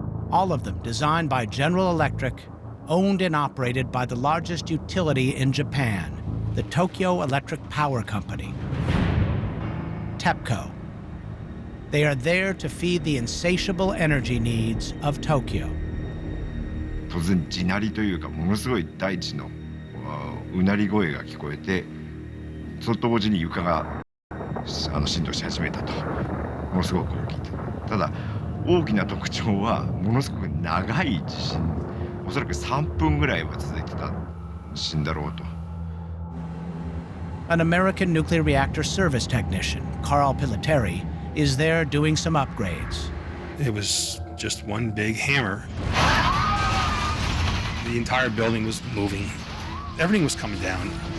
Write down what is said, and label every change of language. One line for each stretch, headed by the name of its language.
English: All of them designed by General Electric, owned and operated by the largest utility in Japan, the Tokyo Electric Power Company, TEPCO. They are there to feed the insatiable energy needs of Tokyo.
Japanese: 突然地鳴りというかものすごい大地のうなり声が聞こえて、それと同時に床が振動し始めたと。ものすごく大きいと。ただ大きな特徴はものすごく長い地震、おそらく3分ぐらいは続いてた地震だろうと。
English: An American nuclear reactor service technician, Carl Pilateri, is there doing some upgrades. It was just one big hammer. The entire building was moving. Everything was coming down.